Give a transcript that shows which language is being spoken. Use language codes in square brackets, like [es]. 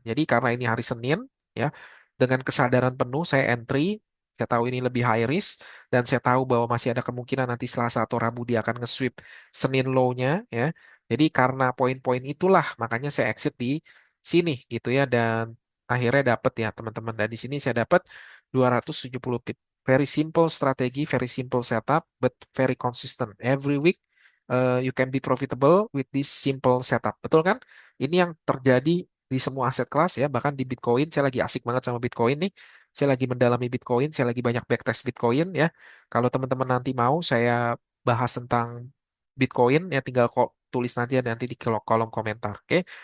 [id] Jadi karena ini hari Senin, ya, dengan kesadaran penuh saya entry, saya tahu ini lebih high risk dan saya tahu bahwa masih ada kemungkinan nanti Selasa atau Rabu dia akan nge-sweep Senin low-nya, ya. Jadi karena poin-poin itulah makanya saya exit di sini gitu ya dan akhirnya dapat ya teman-teman. Dan di sini saya dapat 270 pip. [en] Very simple strategi, very simple setup, but very consistent. Every week you can be profitable with this simple setup. [id] Betul kan? Ini yang terjadi di semua aset kelas ya, bahkan di Bitcoin. Saya lagi asik banget sama Bitcoin nih. Saya lagi mendalami Bitcoin, saya lagi banyak backtest Bitcoin ya. Kalau teman-teman nanti mau saya bahas tentang Bitcoin ya tinggal kok tulis nanti ya nanti di kolom komentar. Oke.